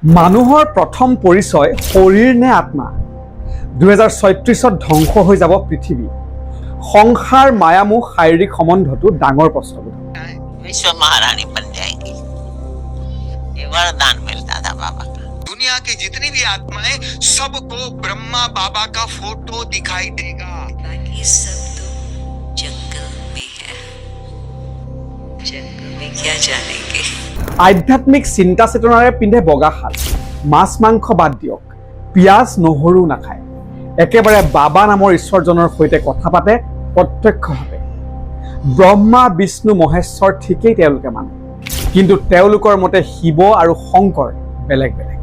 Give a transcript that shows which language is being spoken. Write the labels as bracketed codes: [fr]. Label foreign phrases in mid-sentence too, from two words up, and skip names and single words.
[as] মানুহৰ প্ৰথম পৰিচয় শৰীৰ নে আত্মা 2036ত ধ্বংস হৈ যাব পৃথিৱী সংসাৰ মায়ামোহ শাৰীৰিক সম্বন্ধটো ডাঙৰ প্ৰশ্নবোধ [hi] विश्व महारानी बन जाएगी ये वरदान मिलता था बाबा का दुनिया की जितनी भी आत्माएं सबको ब्रह्मा बाबा का फोटो दिखाई देगा बाकी सब तो जंगल में है जंगल में क्या जानेंगे [as] আধ্যাত্মিক চিন্তা চেতনাৰে পিন্ধে বগা সাজ মাছ মাংস বাদ দিয়ক পিয়াজ নহৰু নাখায় একেবাৰে বাবা নামৰ ঈশ্বৰজনৰ সৈতে কথা পাতে প্ৰত্যক্ষভাৱে ব্ৰহ্মা বিষ্ণু মহেশ্বৰ ঠিকেই তেওঁলোকে মানে কিন্তু তেওঁলোকৰ মতে শিৱ আৰু শংকৰ বেলেগ বেলেগ